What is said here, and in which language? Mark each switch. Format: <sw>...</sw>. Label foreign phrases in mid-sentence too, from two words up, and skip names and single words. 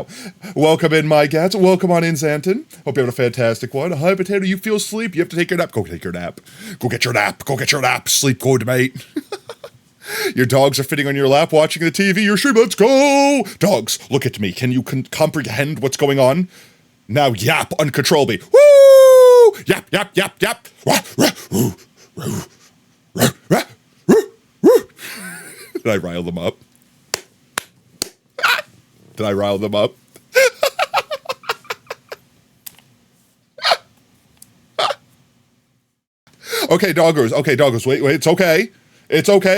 <en>Welcome in, MyGats. Welcome on in, Xanton. Hope you have a fantastic one. Hi, Potato. You feel sleep? You have to take your nap. Go take your nap. Go get your nap. Go get your nap. Sleep good, mate. Your dogs are fitting on your lap, watching the TV. Your stream. Let's go. Dogs, look at me. Can you comprehend what's going on? Now yap uncontrollably. Woo! Yap, yap, yap, yap. Did I rile them up? Did I rile them up? Okay, doggos. Wait, it's okay. It's okay.</en>